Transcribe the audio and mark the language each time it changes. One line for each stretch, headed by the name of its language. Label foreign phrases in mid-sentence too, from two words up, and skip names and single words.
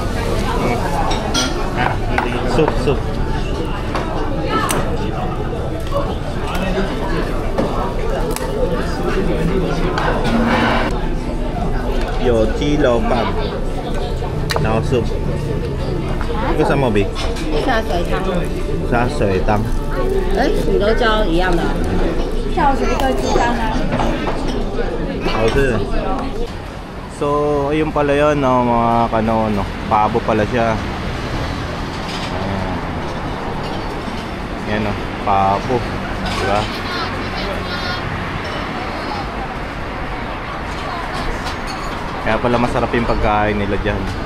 English: Soup. Yo, chilo bag. Now soup.
Chinese: 这个什么饼？下水汤。下水汤。煮都教一样的。下水对猪肝啊。
Filipino: 好吃。So, ayun pala yun, no, mga kano, no? Pabo pala siya. Yan, no? Pabo. Diba? Kaya pala masarap yung pagkain nila dyan.